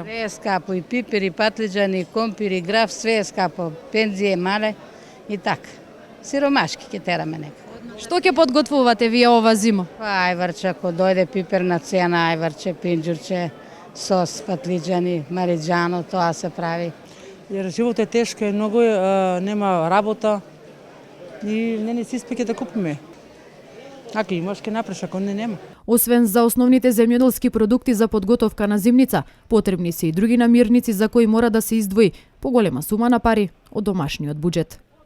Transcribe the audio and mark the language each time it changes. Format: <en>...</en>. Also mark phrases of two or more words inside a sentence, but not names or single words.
<mk>Све е скапо, и пипер, и патлиџани, и компир, и граф, све е скапо. Пензije мале и така. Сиромашки ќе тераме нека. Што ќе подготвувате вие ова зима? Па ајварче, ако дојде пипер на цена, ајварче, пинџурче, сос, патлиџани, мариџано, тоа се прави.</mk> <sr>Jer život je teško, je mnogo</sr> <mk>nema работа и не се испеќе да купиме. Ако имаш ке напреш, ако не нема. Освен за основните земјоделски продукти за подготовка на зимница, потребни се и други намирници за кои мора да се издвои поголема сума на пари од домашниот буџет.</mk>